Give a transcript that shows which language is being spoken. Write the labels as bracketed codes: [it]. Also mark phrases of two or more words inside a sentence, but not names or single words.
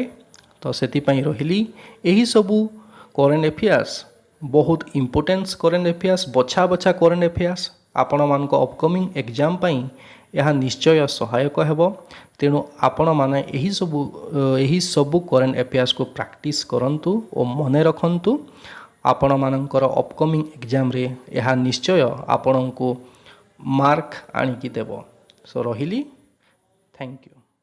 [or] ତ ସେତି ପାଇଁ ରହିଲି ଏହି ସବୁ [en] current affairs [or] ବହୁତ [en] importance current affairs [or] ବଛା ବଛା [en] current affairs [or] ଆପଣ ମାନଙ୍କ [en] upcoming exam [or] ପାଇଁ ଏହା ନିଶ୍ଚୟ ସହାୟକ ହେବ। ତେଣୁ ଆପଣ ମାନେ ଏହି ସବୁ [en] current affairs [or] କୁ ପ୍ରାକଟିସ କରନ୍ତୁ ଔର ମନେ ରଖନ୍ତୁ। ଆପଣମାନଙ୍କର [en] upcoming exam [or] ଏହା ନିଶ୍ଚୟ ଆପଣଙ୍କୁ ମାର୍କ ଆଣିକି ଦେବ। ସୋ ରହିଲି, [en] thank you.